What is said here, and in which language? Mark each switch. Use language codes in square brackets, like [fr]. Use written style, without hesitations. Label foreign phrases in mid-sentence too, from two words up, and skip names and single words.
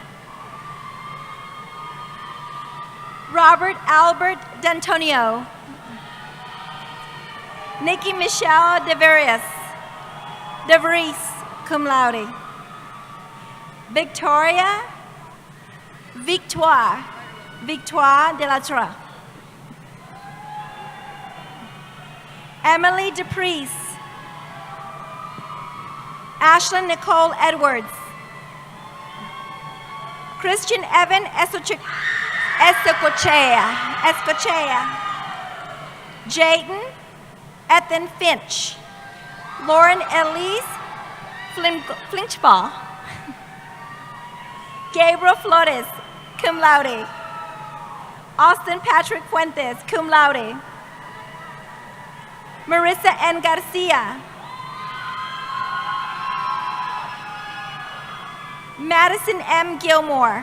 [en] Robert Albert D'Antonio. Nikki Michelle DeVries, [la] cum laude. [en] Victoria Victoire de la Tra. Emily DePriest. Ashlyn Nicole Edwards. Christian Evan Escochea. Jayden Ethan Finch. Lauren Elise Flinchball. Gabriel Flores, [la] cum laude. [en] Austin Patrick Fuentes, [la] cum laude. [en] Marissa N. Garcia. Madison M. Gilmore.